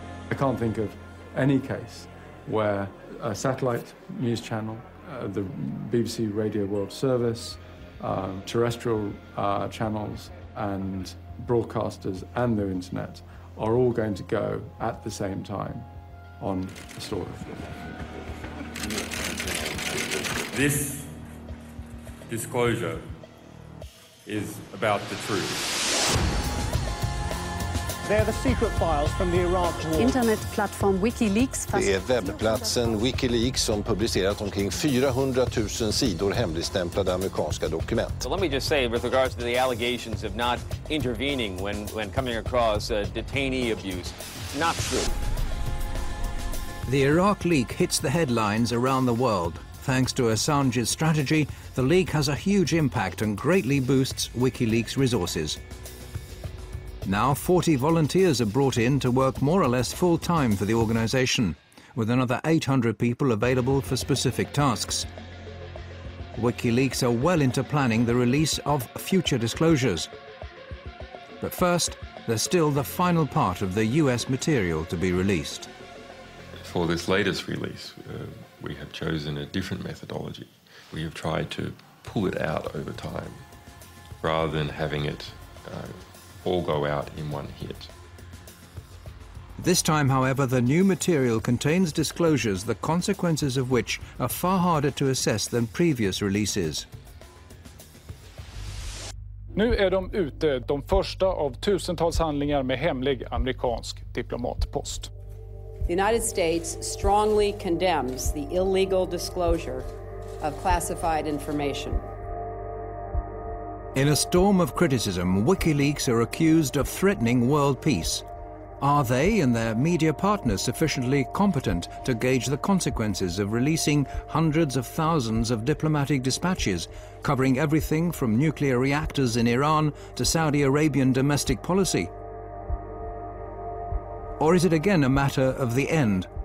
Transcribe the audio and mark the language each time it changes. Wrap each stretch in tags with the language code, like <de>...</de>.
<en>I can't think of any case where a satellite news channel, the BBC Radio World Service, terrestrial channels and broadcasters and the internet are all going to go at the same time on a story. This disclosure is about the truth. They're the secret files from the Iraq war.</en> <sv>Internetplattform Wikileaks. Det är webbplatsen Wikileaks som publicerat omkring 400 000 sidor hemligstämplade amerikanska dokument.</sv> <en>So let me just say, with regards to the allegations of not intervening when coming across detainee abuse, not true. The Iraq leak hits the headlines around the world. Thanks to Assange's strategy, the leak has a huge impact and greatly boosts WikiLeaks' resources. Now 40 volunteers are brought in to work more or less full-time for the organization, with another 800 people available for specific tasks. WikiLeaks are well into planning the release of future disclosures. But first, there's still the final part of the US material to be released. For this latest release, we have chosen a different methodology. We have tried to pull it out over time, rather than having it all go out in one hit. This time, however, the new material contains disclosures the consequences of which are far harder to assess than previous releases.</en> <sv>Nu är de ute, de första av tusentals handlingar med hemlig amerikansk diplomatpost.</sv> <en>The United States strongly condemns the illegal disclosure of classified information. In a storm of criticism, WikiLeaks are accused of threatening world peace. Are they and their media partners sufficiently competent to gauge the consequences of releasing hundreds of thousands of diplomatic dispatches, covering everything from nuclear reactors in Iran to Saudi Arabian domestic policy? Or is it again a matter of the end,</en>